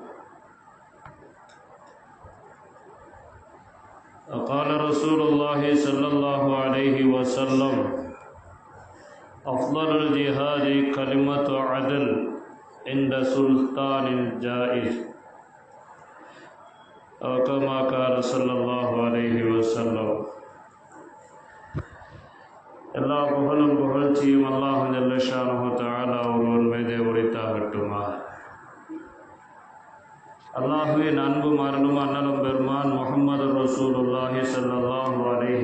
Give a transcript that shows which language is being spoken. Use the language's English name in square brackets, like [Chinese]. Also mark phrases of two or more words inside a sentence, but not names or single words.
[Arabic] قال رسول الله صلى الله عليه وسلم: أفضل الجهاد كلمة عدل عند سلطان جائر، أو كما قال صلى الله عليه وسلم. [Tamil] எல்லா புகழும் புகழ்ச்சியும் [Arabic] الله جل شانه تعالى [Tamil] ஒருவன் மீதே உரித்தாகட்டுமா. அல்லாஹ்வின் அன்பும் அருளும் அண்ணலும் பெருமான் முஹம்மது [Arabic] رسول الله صلى الله عليه